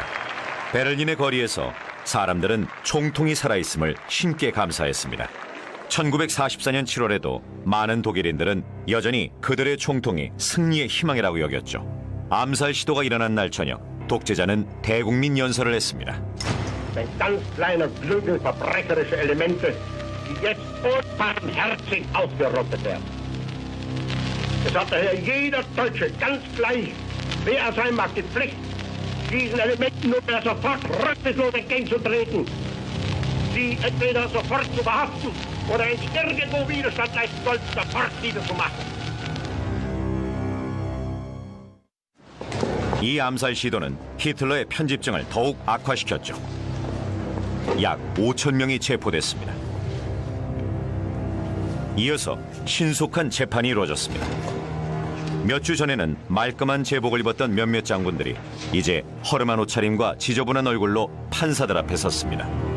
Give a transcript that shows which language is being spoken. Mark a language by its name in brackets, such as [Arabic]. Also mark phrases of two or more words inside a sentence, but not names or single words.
[Korean] 베를린의 거리에서 사람들은 총통이 살아있음을 신께 감사했습니다. 1944년 7월에도 많은 독일인들은 여전히 그들의 총통이 승리의 희망이라고 여겼죠. 암살 시도가 일어난 날 저녁, 독재자는 대국민 연설을 했습니다. [German] Ein ganz kleiner Flügel verbrecherischer Elemente, die jetzt unbarmherzig ausgerottet werden. Es hat daher jeder Deutsche ganz gleich, wer er sein mag, die Pflicht, diesen Elementen nunmehr sofort rücksichtslos entgegenzutreten, sie entweder sofort zu verhaften oder wenn sie irgendwo Widerstand leisten sollten, sofort niederzumachen. [Korean] 이 암살 시도는 히틀러의 편집증을 더욱 악화시켰죠. 약 5천 명이 체포됐습니다. 이어서 신속한 재판이 이루어졌습니다. 몇 주 전에는 말끔한 제복을 입었던 몇몇 장군들이 이제 허름한 옷차림과 지저분한 얼굴로 판사들 앞에 섰습니다.